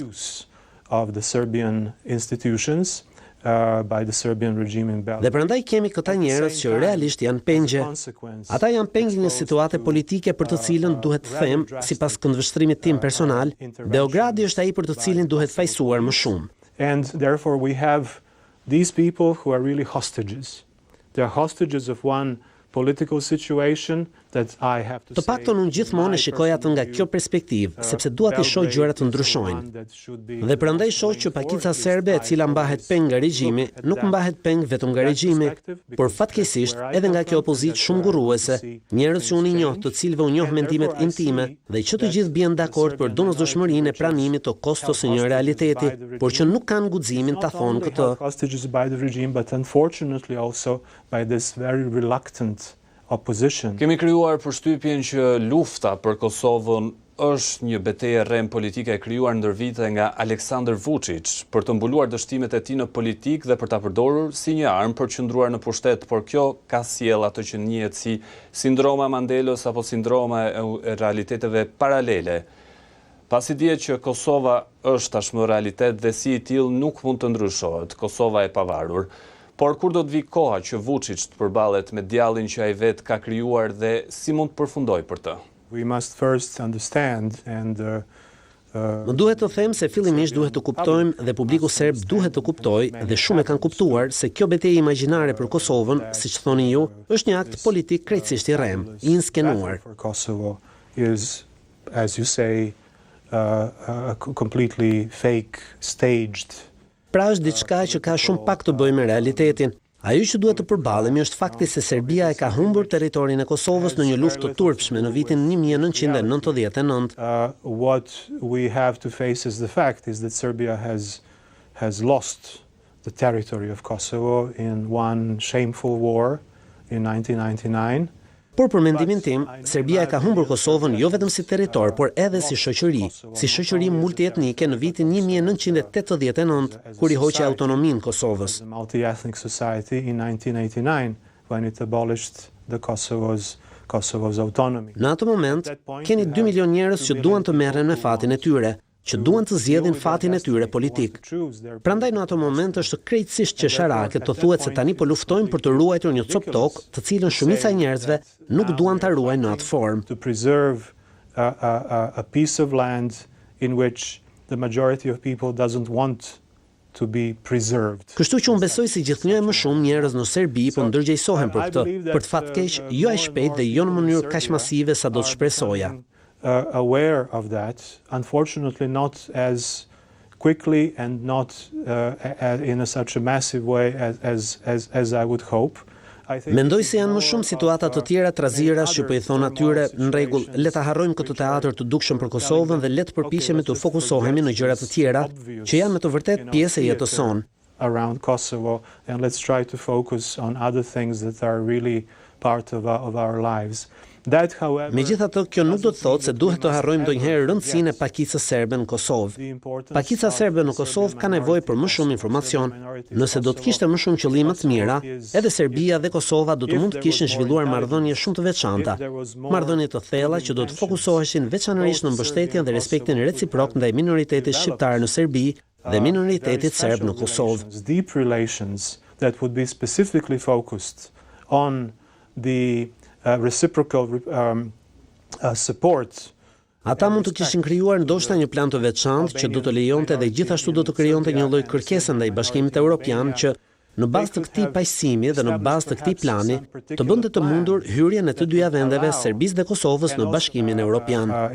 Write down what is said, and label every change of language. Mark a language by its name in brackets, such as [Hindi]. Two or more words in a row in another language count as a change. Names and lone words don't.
[English] Of the Serbian institutions by the Serbian regime in Belgrade. [Albanian] Dhe prandaj kemi këta njerëz që realisht janë pengje. Ata janë pengje një situate politike për të cilën duhet të them, sipas këndvështrimit tim personal, Beogradi është ai për të cilin duhet fajsuar më shumë. [English] And therefore we have these people who are really hostages. They are hostages of one political situation that I have to say. [Albanian] Të paktën unë gjithmonë e shikoj atë nga kjo perspektivë, sepse dua të shoh gjërat të ndryshojnë. Dhe prandaj shoh që pakica serbe e cila mbahet peng nga regjimi, nuk mbahet peng vetëm nga regjimi, por fatkeqësisht edhe nga kjo opozitë shumë gurruese, njerëz që unë i njoh, të cilëve unë njoh mendimet intime dhe që të gjithë bien dakord për domosdoshmërinë e pranimit të kostos së një realiteti, por që nuk kanë guximin ta thonë këtë. [English] Hostages by the regime, but unfortunately also by this very reluctant opposition. [Albanian] Kemi krijuar përshtypjen që lufta për Kosovën është një betejë rrem politike e krijuar ndër vite nga Aleksandr Vuçiç për të mbuluar dështimet e tij në politikë dhe për ta përdorur si një armë për të qëndruar në pushtet, por kjo ka sjell atë që njihet si sindroma Mandelës apo sindroma e realiteteve paralele. Pasi dihet që Kosova është tashmë realitet dhe si i tillë nuk mund të ndryshohet, Kosova e pavarur. Por kur do të vi koha që Vuçiç të përballet me djallin që ai vet ka krijuar dhe si mund të përfundojë për të? [English] We must first understand and [Albanian] Më duhet të them se fillimisht duhet të kuptojmë dhe publiku serb duhet të kuptojë dhe shumë e kanë kuptuar se kjo betejë imagjinare për Kosovën, siç thoni ju, është një akt politik krejtësisht i rrem, i inskenuar. [English] Kosovo is, as you say, completely fake, staged. [Albanian] Pra është diçka që ka shumë pak të bëjë me realitetin. Ajo që duhet të përballemi është fakti se Serbia e ka humbur territorin e Kosovës në një luftë të turpshme në vitin 1999. [English] What we have to face is the fact is that Serbia has lost the territory of Kosovo in one shameful war in 1999. [Albanian] Por për mendimin tim, Serbia e ka humbur Kosovën jo vetëm si territor, por edhe si shoqëri multietnike në vitin 1989, kur i hoqi autonominë Kosovës. [English] The multi-ethnic society in 1989 when it abolished the Kosovo's autonomy. [Albanian] Në atë moment, keni 2 milion njerëz që duan të merren me fatin e tyre, që duan të zgjedhin fatin e tyre politik. Prandaj në ato moment është krejtësisht qesharake të thuhet se tani po luftojmë për të ruajtur një copë tokë, të cilën shumica e njerëzve nuk duan ta ruajnë në atë formë. [English] To preserve a piece of land in which the majority of people doesn't want to be preserved. [Albanian] Kështu që unë besoj si gjithnjë më shumë njerëz në Serbi po ndërgjegjësohen për këtë, për të fatkeq jo aq shpejt dhe jo në mënyrë kaq masive sa do të shpresoja. [English] Aware of that, unfortunately not as quickly and not in such a massive way as I would hope. [Albanian] Mendoj se janë më shumë situata të tjera trazirash që po i thon atyre, në rregull, le ta harrojmë këtë teatër të dukshëm për Kosovën dhe le të përpiqemi të fokusohemi në gjëra të tjera që janë me të vërtetë pjesë e jetës sonë. [English] Around Kosovo and let's try to focus on other things that are really part of our lives. [Albanian] Megjithatë, kjo nuk do të thotë se duhet të harrojmë ndonjëherë rëndësinë e pakicës serbe në Kosovë. Pakica serbe në Kosovë ka nevojë për më shumë informacion. Nëse do të kishte më shumë qëllime të mira, edhe Serbia dhe Kosova do të mund të kishin zhvilluar marrëdhënie shumë të veçanta. Marrëdhënie të thella që do të fokusoheshin veçanërisht në mbështetjen dhe respektin reciprok ndaj minoritetit shqiptar në Serbi dhe minoritetit serb në Kosovë. [English] Deep relations that would be specifically focused on the reciprocal support. [Albanian] Ata mund të kishin krijuar ndoshta një plan të veçantë që do të lejonte dhe gjithashtu do të krijonte një lloj kërkese ndaj Bashkimit Evropian që në bazë të këtij paqësimi dhe në bazë të këtij plani të bënte të mundur hyrjen e të dyja vendeve, Serbisë dhe Kosovës, në Bashkimin Evropian.